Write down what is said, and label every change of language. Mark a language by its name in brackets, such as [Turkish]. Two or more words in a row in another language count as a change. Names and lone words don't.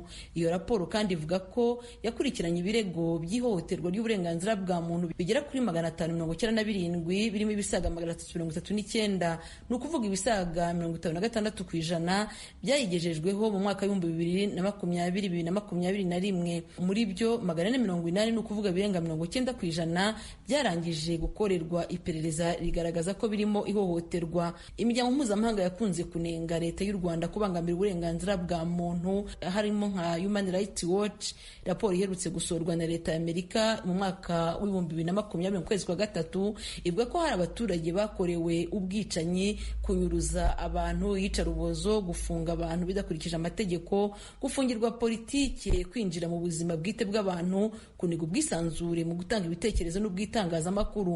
[Kinyarwanda] Iyo raporo kandi ivuga ko yakurikiranye ibirego by'ihohoterwa ry'uburenganzira bwa muntu bigera kuri 597 birimo ibisaga 339, ni ukuvuga ibisaga 56% byayigejejweho mu mwaka wa 2020-2021. Muri byo 480 ni ukuvuga birenga 90% byarangije gukorerwa iperereza rigaragaza ko birimo ihohoterwa. Imiryango mpuzamahanga yakunze kunenga leta y'u Rwanda kubangamira uburenganzira bwa muntu, harimo nka Human Rights Watch. Raporo iherutse gusorwa na leta ya Amerika mu mwaka w'2020 mu kwezi kwa gatatu ivuga ko hari abaturage bakorewe ubwicanyi, kunyuruza kunyuruza abantu, iyicarubozo, gufunga abantu bidakurikije amategeko, gufungirwa politike, kwinjira mu buzima bwite bw'abantu, kuniga ubwisanzure mu gutanga ibitekerezo n'ubwitangazamakuru.